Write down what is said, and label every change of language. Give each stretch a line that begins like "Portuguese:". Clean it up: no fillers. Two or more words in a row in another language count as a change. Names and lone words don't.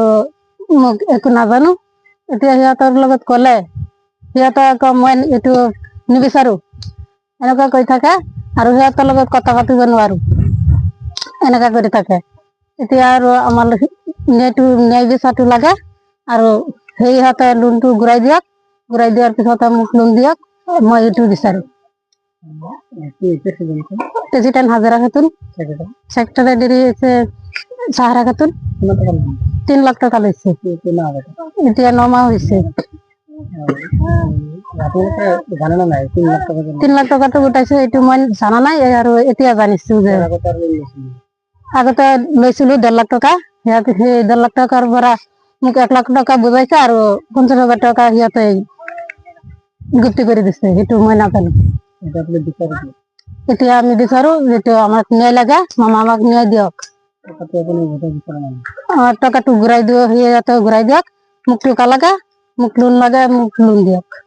Assamese: মোক একো নাজানো এতিয়া সিহঁতৰ লগত ক'লে সিহঁতে আকৌ মই এইটো নিবিচাৰো এনেকুৱা কৈ থাকে আৰু সিহঁতৰ লগত কথা পাতিব নোৱাৰো এনেকুৱা কৰি থাকে এতিয়া আৰু আমাৰ ন্যায় বিচাৰটো লাগে আৰু সিহঁতে লোনটো ঘূৰাই দিয়াৰ পিছত মোক লোন দিয়ক মই এইটো বিচাৰো প্রেসিডেন্ট হাজেরা খাতুন সেক্রেটারি হচ্ছে সাহারা খাতুন 3 লাখ টাকা লইছে এতিয়া 9 মাহ হয়েছে 3 লাখ টাকা তো গোটাইছে এইটো মই জানা নাই আৰু এতিয়া জানিছো যে আগতে লৈছিলো 1.5 লাখ টাকা সিহঁতে সেই 1.5 লাখ টাকাৰ পৰা মোক 1 লাখ টাকা বুজাইছে আৰু 50,000 টাকা সিহঁতে গুপ্তি কৰি দিছে সেইটো মই নাজানো এতিয়া আমি বিচাৰো যেটো আমাক ন্যায় লাগে মামা আমাক ন্যায় দিয়ক আমার টাকাটো ঘুরাই দিও সিহঁতে ঘুরাই দিয়ক মোক টকা লাগে মোক লোন লাগে মোক লোন দিয়ক